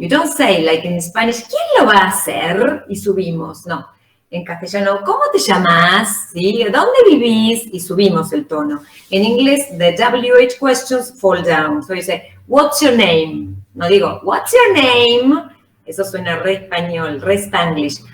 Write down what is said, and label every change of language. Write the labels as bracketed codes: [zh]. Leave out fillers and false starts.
[en] You don't say like in Spanish, [es] ¿quién lo va a hacer? Y subimos, no. En castellano, ¿cómo te llamas? ¿Sí? ¿Dónde vivís? Y subimos el tono. [en] In English, the WH questions fall down. So you say, what's your name? [es] No digo, [en] what's your name? [es] Eso suena re español, re Spanglish.